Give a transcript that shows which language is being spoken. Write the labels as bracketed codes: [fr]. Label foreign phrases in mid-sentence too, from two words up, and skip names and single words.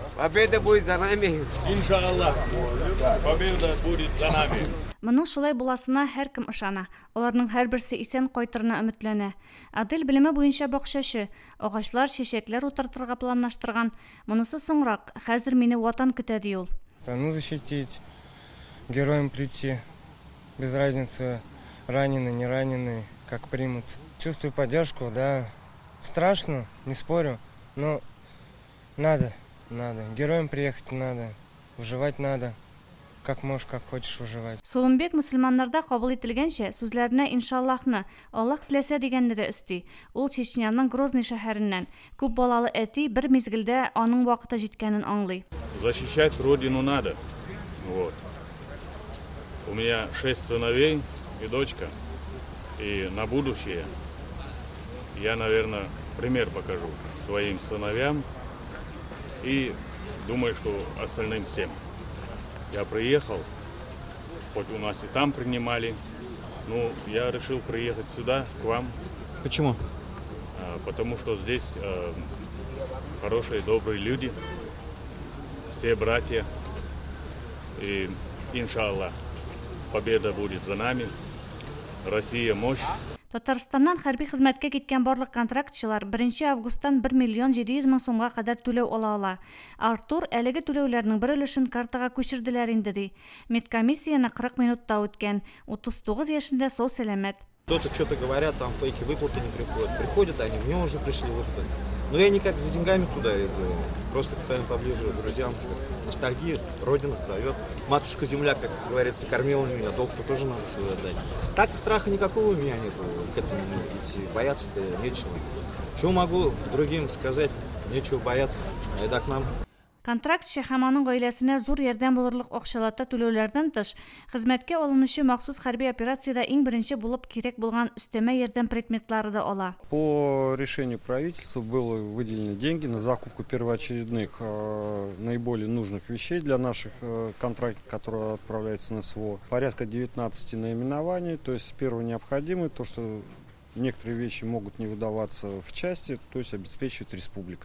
[ru] Победа будет за нами. Иншаллах, победа будет за нами. [tt] Моның шулай буласына һәркем ышана. Аларның һәрберсе исән кайтырына өметләнә. Адел белеме буенча бакчачы, агачлар, чәчәкләр утыртырга планлаштырган. Монысы соңрак, хәзер мине ватан көтә ди ул. [ru] Страну защитить, героям прийти, без разницы, раненый, не раненый, как примут. Чувствую поддержку, да. Страшно, не спорю, но надо. Героям приехать надо, выживать надо. Как можешь, как хочешь выживать. [tt] Соломбек мусульманнарда кабул ителгәнчә сүзләренә иншаллахны, Аллаһ теләсә дигәнне дә өсти. Ул Чечняның Грозный шәһәреннән күп балалы әти бер мизгелдә аның вакыты җиткәнен аңлый. [ru] Защищать родину надо. Вот. У меня 6 сыновей и дочка. И на будущее я, наверное, пример покажу своим сыновьям и думаю, что остальным всем. Я приехал, хоть у нас и там принимали, но я решил приехать сюда, к вам. Почему? Потому что здесь хорошие, добрые люди, все братья. И, иншаллах, победа будет за нами. Россия мощь. [tt] Татарстаннан хәрби хезмәткә киткән барлык контрактчылар 1 августтан 1 миллион 700 мең сумга кадәр түләү ала. Артур әлеге түләүләрнең бер өлешен картага күчерделәр инде ди. Медкомиссияны 40 минутта үткән. 39 яшендә сау сәламәт. [ru] Кто-то что-то говорят, там фейки, выплаты не приходят. Приходят они, мне уже пришли выплаты. Но я никак за деньгами туда иду, просто к своим поближе друзьям. Ностальгия, родина зовет. Матушка-земля, как говорится, кормила меня, долг-то тоже надо свой отдать. Так страха никакого у меня нет к этому идти, бояться-то нечего. Чего могу другим сказать, нечего бояться, айда к нам. [tt] Контрактчы һәм аның гаиләсенә зур ярдәм булырлык акчалата түләүләрдән тыш, хезмәткә алынучы махсус хәрби операциядә иң беренче булып кирәк булган өстәмә ярдәм предметлары да ала. [ru] По решению правительства было выделены деньги на закупку первоочередных наиболее нужных вещей для наших контрактов, которые отправляются на СВО. Порядка 19 наименований, то есть первое необходимое, то что некоторые вещи могут не выдаваться в части, то есть обеспечивает республика.